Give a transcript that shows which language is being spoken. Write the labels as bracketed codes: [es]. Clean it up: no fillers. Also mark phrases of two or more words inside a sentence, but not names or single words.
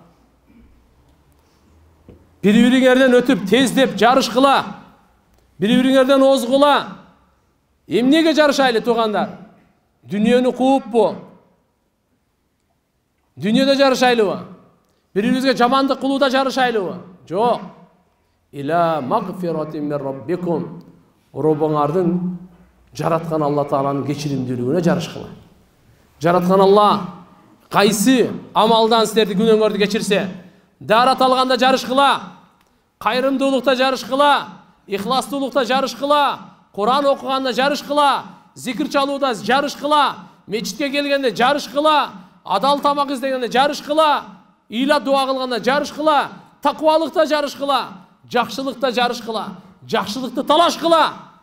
[ky] Бири-бириңерден өтүп тездеп жарышкыла. Бири-бириңерден озгула. Эмнеге жарышайлы тугандар? Дүниөнү кууппу? Дүниеде жарышайлыбы? Бири-бирибизге жамандык кылууда жарышайлыбы? Жок. [ar] إلى مغفرة من ربكم. [ky] Робуңардын жараткан Алла Тааланын кечиримдүүлүгүнө жарышкыла. Жараткан Алла кайсы амалдан силерди күнөөңөрдү кечирсе, дарат алганда жарышкыла, кайрымдуулукта жарышкыла, ихластуулукта жарышкыла, Кур'ан окуганда жарышкыла, зикир чалууда жарышкыла, мечитке келгенде жарышкыла, адал тамак издегенде жарышкыла, ийла дуа кылганда жарышкыла, таквалыкта жарышкыла, жакшылыкта жарышкыла, жакшылыкты талашкыла.